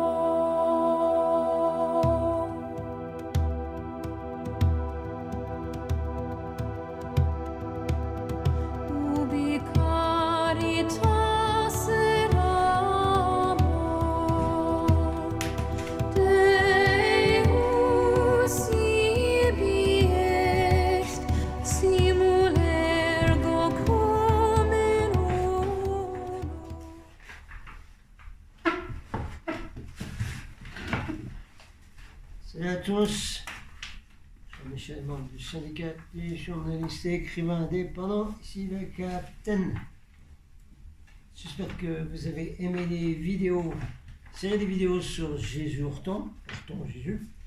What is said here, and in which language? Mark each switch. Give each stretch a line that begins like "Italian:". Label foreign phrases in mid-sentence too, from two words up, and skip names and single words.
Latin: Ubi caritas et amor Deus ibi est, simul ergo cum in unum.
French: Salut à tous, Jean-Michel, membre du syndicat des journalistes et écrivains indépendants, ici le Capitaine. J'espère que vous avez aimé les vidéos, série des vidéos sur Jésus Horton Jésus.